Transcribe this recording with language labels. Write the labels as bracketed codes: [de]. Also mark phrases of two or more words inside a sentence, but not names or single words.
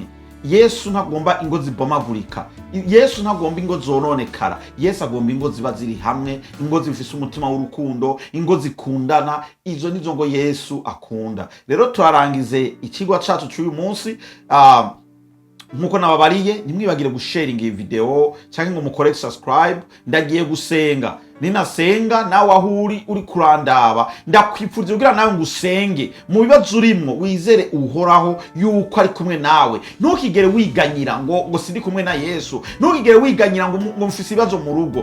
[rn] Yesu ntagomba ingo zibomagurika, Yesu ntagomba ingo zononekara. Yesu agomba ingo ziba ziri hamwe, ingo zifise umutima w'urukundo, ingo zikundana. Izo nizo ngo Yesu akunda. Rero turarangize ikigwa cacu cy'uyu munsi. Nkuko nababariye, nimwibagire gusharinga iyi video cyangwa ngo mukore subscribe. Ndagiye gusenga, ninasenga nawe ahuri uri kurandaba, ndakwipfurije kugira nawe ngusenge mu bibazo urimo, wizere uhoraho yuko ari kumwe nawe. Ntukigere wiganyira ngo sindi kumwe na Yesu, ntukigere wiganyira ngo mfise ibibazo mu rugo.